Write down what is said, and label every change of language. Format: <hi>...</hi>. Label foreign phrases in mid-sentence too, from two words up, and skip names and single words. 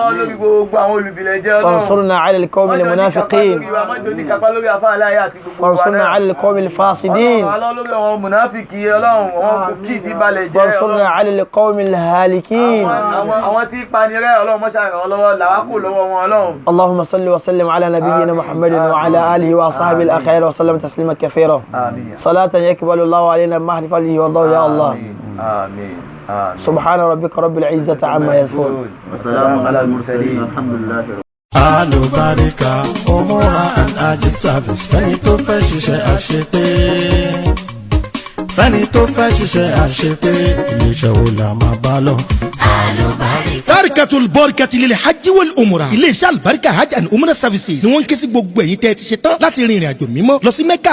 <ar>فانصرنا على القوم المنافقين فانصرنا على القوم الفاسدين فانصرنا على القوم الهالكين اللهم صل وسلم على نبينا محمد وعلى آله وأصحابه الأخيار وسلم تسليما كثيرا صلاة يقبل الله علينا بمحض فضله والله يا الله آمين سبحان ربك رب العزة عما يصفون وسلام على المرسلين الحمد لله</ar> <yo>Alubarika Umura and Aji Service fẹ́ni tó fẹ́ ṣiṣẹ́ àṣepé fẹ́ni tó fẹ́ ṣiṣẹ́ àṣepé ilé iṣẹ́ wo la máa bá lọ. Barikatul Barakati lil hajj wal umrah. Iléeṣẹ́ àlùbáríkà hajj and umrah services ni wọ́n ń ké sí gbogbo ẹ̀yin tẹ́ ti ṣe tán láti rin ìrìn àjò mímọ́ lọ sí Mẹ́kà.</yo>